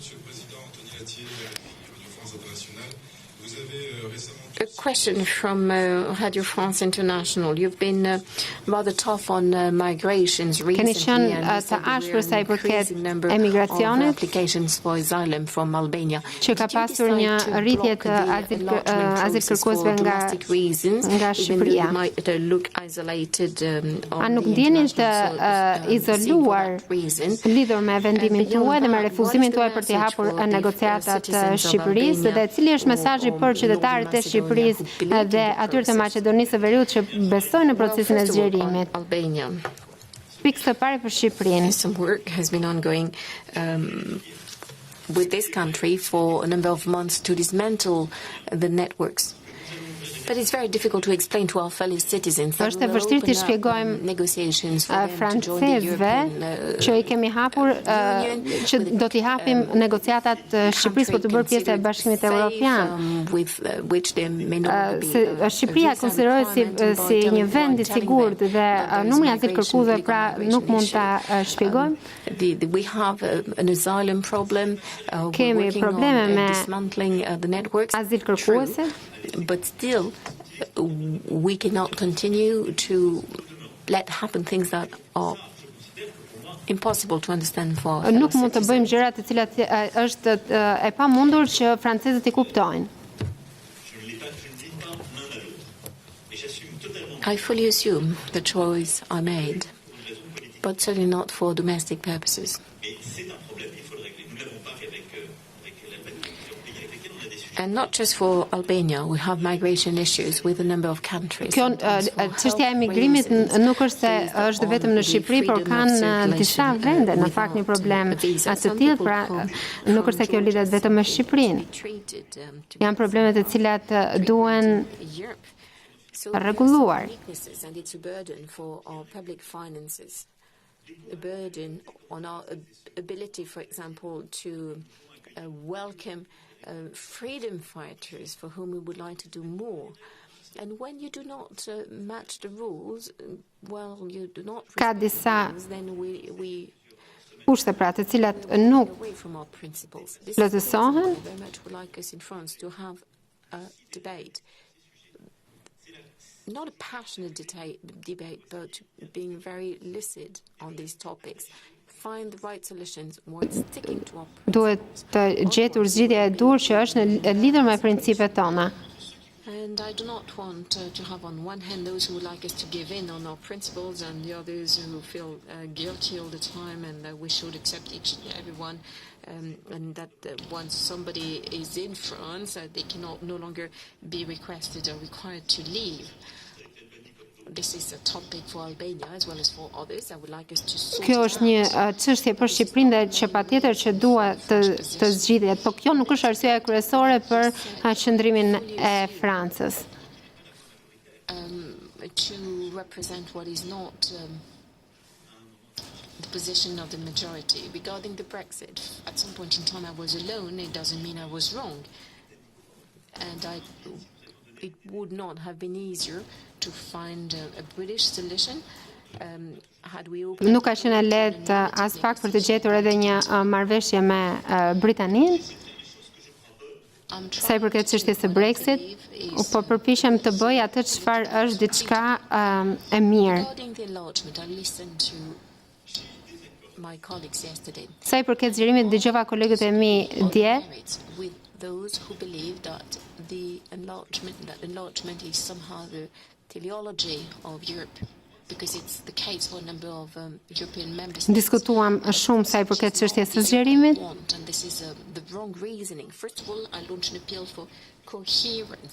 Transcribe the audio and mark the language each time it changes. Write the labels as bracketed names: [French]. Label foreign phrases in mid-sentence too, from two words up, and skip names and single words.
[English] A question from Radio France International. You've been rather tough on migrations recently, and you said that there are an increasing number of applications for asylum from Albania. [Albanian] Që ka pasur një rritje të azilkërkuesve nga Shqipëria. A nuk ndjeni të izoluar lidhur me vendimin tuaj dhe me refuzimin tuaj për të hapur negociatat të Shqipërisë, dhe cili është mesazhi për qytetarët e Shqipërisë dhe atyre të Maqedonisë së Veriut që besojnë në procesin e zgjerimit? Pikë së pari për Shqipërinë. [English] Some work has been ongoing with this country for a number of months to dismantle the networks. But it's very difficult to explain to our fellow citizens. [Albanian] Është e vështirë të shpjegojmë francezëve që i kemi hapur, që do t'i hapim negociatat Shqipërisë për të bërë pjesë e Bashkimit Europian. Shqipëria konsiderohet si një vend i sigurt dhe numri i azilkërkuesve pra nuk mund ta shpjegojmë. [English] We have an asylum problem. [Albanian] Kemi probleme me azilkërkuese. [English] But still, we cannot continue to let happen things that are impossible to understand for us. [Albanian] Nuk mund të bëjmë gjëra të cilat është e pamundur që francezët i kuptojnë. [English] I fully assume the choice I made, but certainly not for domestic purposes. And not just for Albania, we have migration issues with a number of countries. [Albanian] Çështja e migrimit nuk është se është vetëm në Shqipëri, por kanë disa vende në fakt një problem të tillë, pra nuk është se kjo lidhet vetëm me Shqipërinë. Janë probleme të cilat duhen rregulluar. [English] And it's a burden for our public finances. A burden on our ability, for example, to welcome freedom fighters for whom we would like to do more. And when you do not match the rules, well, you do not respect the rules, then we [Albanian] kushte pra të cilat nuk plotësohen. [English] Very much would like us in France to have a debate. Not a passionate debate, but being very lucid on these topics. Find the right solutions while sticking to our principles. [Albanian] Duhet të gjetur zgjidhja e dur që është në lidhur me principet tona. [English] And I do not want to have on one hand those who would like us to give in on our principles and the others who feel guilty all the time and that we should accept each and everyone and that once somebody is in France, they cannot no longer be requested or required to leave. this is a topic for Albania as well as for others. I would like us to sort [Albanian] Kjo është një çështje për Shqipërinë dhe që patjetër që duhet të zgjidhet, por kjo nuk është arsyeja kryesore për qëndrimin e Francës. [English] To represent what is not the position of the majority. Regarding the Brexit, at some point in time I was alone, it doesn't mean I was wrong. And it would not have been easier to find a British solution had we opened... [Albanian] Nuk ka qenë lehtë as pak për të gjetur edhe një marrëveshje me Britaninë. Sa i përket çështjes së Brexit, po përpiqem të bëj atë çfarë është diçka e mirë. Sa i përket zgjerimit, dëgjova kolegët e mi dje. [English] Those who believe that the enlargement is somehow the teleology of Europe, because it's the case for a number of European member states. [Albanian] Diskutuam shumë sa i përket çështjes së zgjerimit. [English] And this is the wrong reasoning. First of all, I launched an appeal for coherence.